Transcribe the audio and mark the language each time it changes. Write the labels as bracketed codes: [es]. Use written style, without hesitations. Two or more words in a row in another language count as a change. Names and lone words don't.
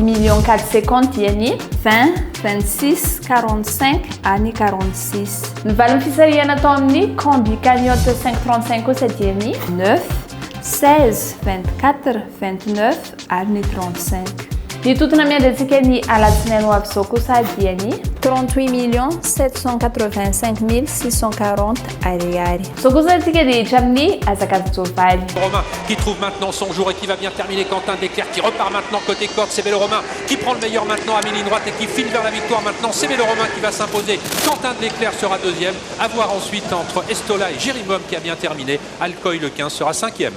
[mg] million 450 diany 20 26 45 any 46 ny valiny fisarihana tao amin'ny combi cagnotte 535 kosa diany 9 16 24 29 ary 35 ny totona miandratsika ny alatsinainy ho avy zao kosa diany 38 785 640 ariary zao kosa atsika rehetra amin'ny azakady jovaly [fr] Romain qui trouve maintenant son jour et qui va bien terminer. Quentin Desclerc qui repart maintenant côté corde. C'est Vélo Romain qui prend le meilleur maintenant à mi-ligne droite et qui file vers la victoire maintenant. C'est Vélo Romain qui va s'imposer. Quentin Desclerc sera deuxième. À voir ensuite entre Estola et Jérimom qui a bien terminé. Alcoy le 15 sera cinquième.